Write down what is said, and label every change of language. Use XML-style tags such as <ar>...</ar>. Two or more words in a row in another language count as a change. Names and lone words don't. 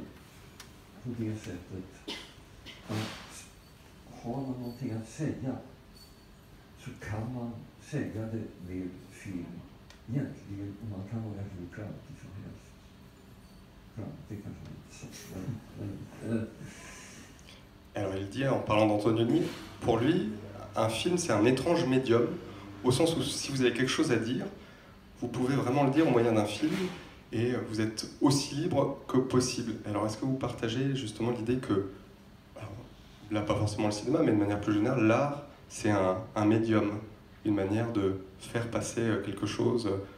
<sv>på det sättet att har man någonting att säga så kan man säga det med film egentligen, och man kan vara hur klantig som helst. Klantig kanske inte så.</sv> <fr>Alors il dit, en parlant d'Antonioni, pour lui, un film c'est un étrange médium, au sens où si vous avez quelque chose à dire, vous pouvez vraiment le dire au moyen d'un film, et vous êtes aussi libre que possible. Alors est-ce que vous partagez justement l'idée que, alors, là pas forcément le cinéma, mais de manière plus générale, l'art c'est un médium, une manière de faire passer quelque chose?</fr>